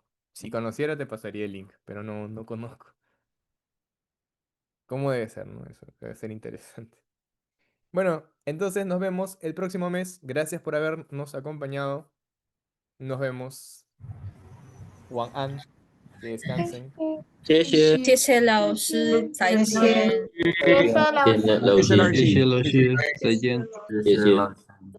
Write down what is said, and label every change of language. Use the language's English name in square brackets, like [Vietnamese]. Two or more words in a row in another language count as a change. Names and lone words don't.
[Spanish] Si conociera te pasaría el link, pero no conozco. ¿Cómo debe ser, no? Eso debe ser interesante. Bueno, entonces nos vemos el próximo mes. Gracias por habernos acompañado. Nos vemos. Wang An, que descansen. [Chinese] 谢谢。谢谢老师，再见。谢谢老师。谢谢老师，谢谢老师，再见。谢谢。